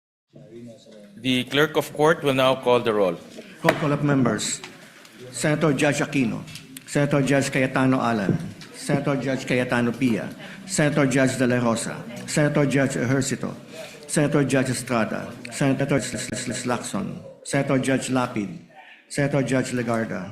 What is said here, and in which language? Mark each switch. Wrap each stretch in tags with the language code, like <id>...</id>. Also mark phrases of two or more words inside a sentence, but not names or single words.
<en>The clerk of court will now call the roll. Roll call of members. Senator Judge Aquino. Senator Judge Cayetano Alan. Senator Judge Cayetano Pia. Senator Judge De La Rosa. Senator Judge Ejercito. Senator Judge Estrada. Senator Judge Lacson. Senator Judge Lapid. Senator Judge Legarda.</en>